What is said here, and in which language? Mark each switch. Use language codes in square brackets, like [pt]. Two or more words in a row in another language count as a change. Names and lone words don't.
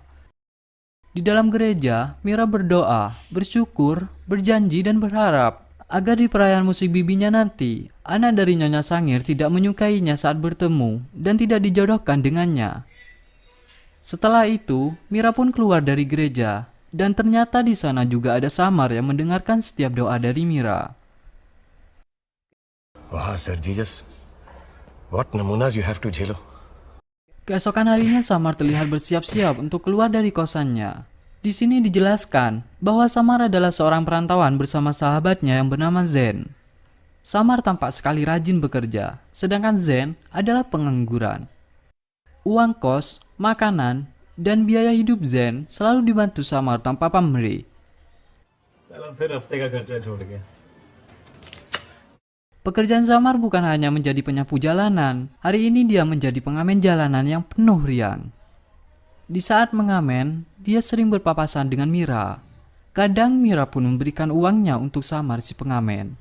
[id] Di dalam gereja, Mira berdoa, bersyukur, berjanji dan berharap agar di perayaan musik bibinya nanti, anak dari Nyonya Sangir tidak menyukainya saat bertemu dan tidak dijodohkan dengannya. Setelah itu, Mira pun keluar dari gereja dan ternyata di sana juga ada Samar yang mendengarkan setiap doa dari Mira. Wah, [en] Sir Jesus, what namunas you have to jhelo. [id] Keesokan harinya Samar terlihat bersiap-siap untuk keluar dari kosannya. Di sini dijelaskan bahwa Samar adalah seorang perantauan bersama sahabatnya yang bernama Zen. Samar tampak sekali rajin bekerja, sedangkan Zen adalah pengangguran. Uang kos, makanan, dan biaya hidup Zen selalu dibantu Samar tanpa pamrih. [hi] साला फिर हफ्ते का खर्चा छोड़ गया. [id] Pekerjaan Samar bukan hanya menjadi penyapu jalanan. Hari ini dia menjadi pengamen jalanan yang penuh riang. Di saat mengamen, dia sering berpapasan dengan Mira. Kadang Mira pun memberikan uangnya untuk Samar si pengamen.